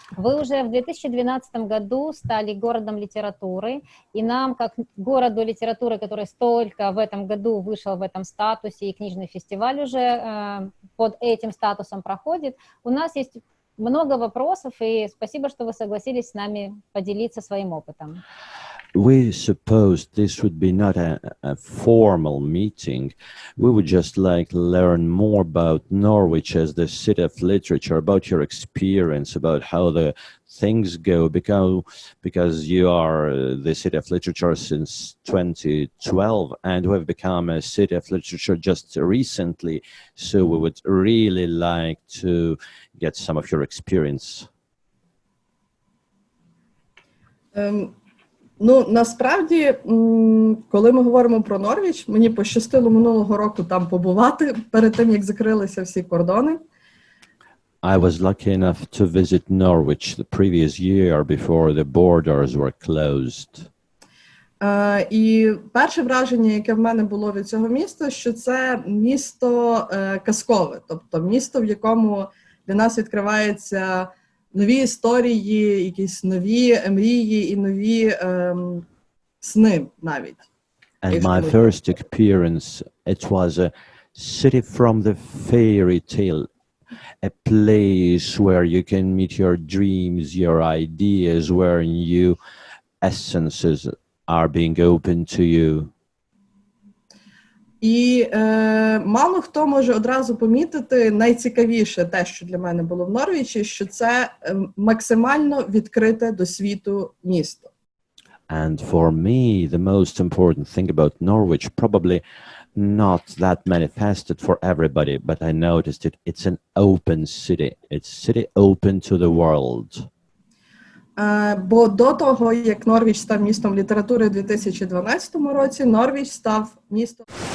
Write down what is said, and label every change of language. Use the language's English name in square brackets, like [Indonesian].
[Russian] Вы уже в 2012 году стали городом литературы, и нам, как городу литературы, который столько в этом году вышел в этом статусе, и книжный фестиваль уже под этим статусом проходит, у нас есть много вопросов, и спасибо, что вы согласились с нами поделиться своим опытом. [English] We supposed this would be not a formal meeting. We would just like learn more about Norwich as the city of literature, about your experience, about how the things go, because you are the city of literature since 2012, and we've become a city of literature just recently. So we would really like to get some of your experience. [Ukrainian] Ну, насправді, коли ми говоримо про Норвіч, мені пощастило минулого року там побувати, перед тим, як закрилися всі кордони. [English] I was lucky enough to visit Norwich the previous year before the borders were closed. [Ukrainian] І перше враження, яке в мене було від цього міста, що це місто казкове, тобто місто, в якому для нас відкриваються нові історії, якісь нові мрії і нові сни навіть. [English] And my first experience, it was a city from the fairy tale, a place where you can meet your dreams, your ideas, where new essences are being opened to you. [Ukrainian] І мало хто може одразу помітити найцікавіше те, що для мене було в Норвічі, що це максимально відкрите до світу місто. [English] And for me, the most important thing about Norwich, probably not that manifested for everybody, but I noticed it. It's an open city. It's a city open to the world. [Ukrainian] Бо до того, як Норвіч став містом літератури у 2012 році, Норвіч став містом